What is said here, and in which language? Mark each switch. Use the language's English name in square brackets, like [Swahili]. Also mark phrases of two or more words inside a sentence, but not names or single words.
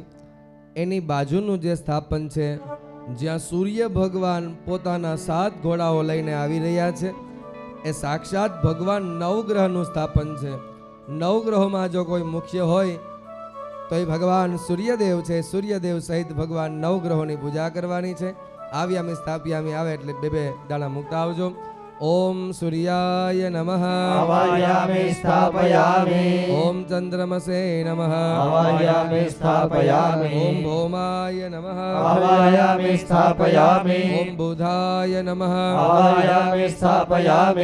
[Gujarati] એની બાજુનું જે સ્થાપન છે જ્યાં સૂર્ય ભગવાન પોતાના 7 ઘોડાઓ લઈને આવી રહ્યા છે એ સાક્ષાત ભગવાન નવગ્રહનું સ્થાપન છે. નવગ્રહોમાં જો કોઈ મુખ્ય હોય તો એ ભગવાન સૂર્યદેવ છે. સૂર્યદેવ સહિત ભગવાન નવગ્રહોની પૂજા કરવાની છે. [Sanskrit] આવ્યામી સ્થાપ્યામી [Gujarati] આવે એટલે બે દાણા મૂકતા આવજો. [Sanskrit] ओम सूर्याय नमः आवाहयामि स्थापयामि ओम चंद्रमसे नमः आवाहयामि स्थापयामि ओम भौमाय नमः आवाहयामि स्थापयामि ओम बुधाय नमः आवाहयामि स्थापयामि